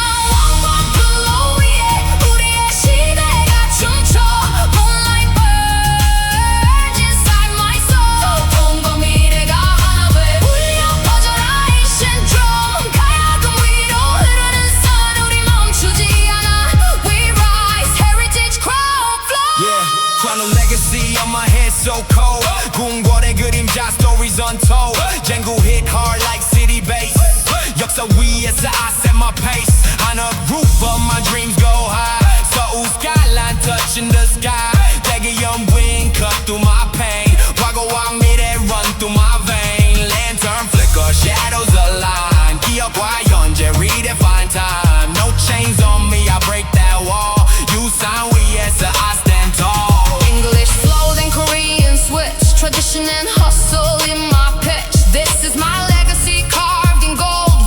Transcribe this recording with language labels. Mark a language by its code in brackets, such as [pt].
[ko] 왕관 플로우 위에 우리의 시대가 춤춰. [en] Moonlight burns inside my soul. [ko] 통과 미래가 하나 돼 울려 퍼져라 [en] ancient drum. [ko] 가야금 위로 흐르는 sun, 우리 멈추지 않아. [en] We rise, heritage crown flow. Yeah, crown of legacy on my head so cold. [ko] 궁궐의 그림자 [en] stories untold. 쟁구 hit hard like city bass. [ko] 역사 위에서 [en] I set my pace. On a roof of my dreams go high. 서울 skyline touching the sky. 대기연 wind cut through my pain. [ko] 과거와 미래 [en] run through my vein. Lantern flicker, shadows align. [ko] 기억과 현재 [en] redefine time. No chains on me, I break that wall. [ko] 유산 위에서 [en] I stand tall. English flow, then Korean switch. Tradition and hustle in my pitch. This is my legacy carved in gold.